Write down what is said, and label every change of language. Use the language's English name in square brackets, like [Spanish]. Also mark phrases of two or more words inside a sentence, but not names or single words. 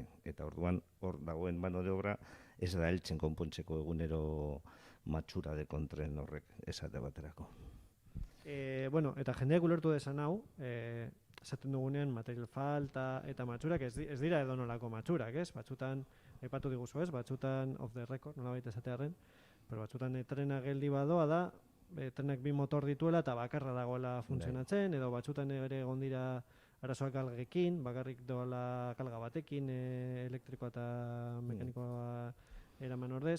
[Basque] Eta orduan hor dagoen [Spanish] mano de obra [Basque] ez da heltzen konpontzeko egunero matxura de kontren horrek esate baterako. Eta jendeak ulertu desan hau, esaten dugunean material falta eta matxurak ez dira edonolako matxurak, ez? Batzutan, aipatu diguzu ez, batzutan [English] off the record, [Basque] nolabait esatearren, pero batzutan trena geldi badoa da, trenak 2 motor dituela eta bakarra dagoela funtzionatzen, edo batzutan ere egon dira arazoak galgekin, bakarrik doala galga batekin, elektrikoa eta mekanikoa eraman ordez.